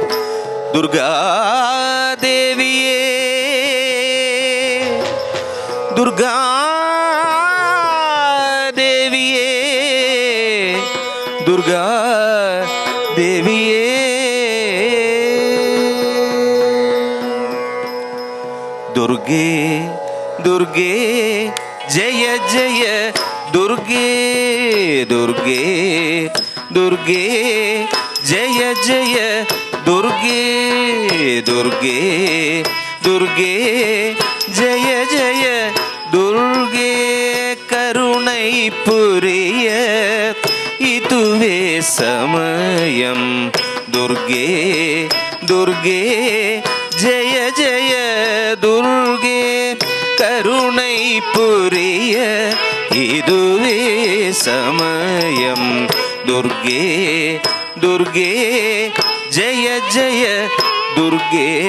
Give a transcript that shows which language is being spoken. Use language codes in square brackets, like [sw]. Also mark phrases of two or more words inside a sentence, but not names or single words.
[ml] ദുർഗാദേവിയേ ദുർഗാദേവിയേ ദുർഗാദേവിയേ ദുർഗേ ദുർഗേ ജയ ജയ ദുർഗേ ദുർഗേ ദുർഗേ ജയ ജയ ദുർഗേ ദുർഗേ ദുർഗേ ജയ ജയ ദുർഗേ [ta] കരുണை புரிய இதுவே சமயம் துர்கே துர்கே ஜெய ஜெய துர்கே கருணை புரிய இதுவே சமயம் துர்கே துர்கே ஜெய ஜெய துர்கே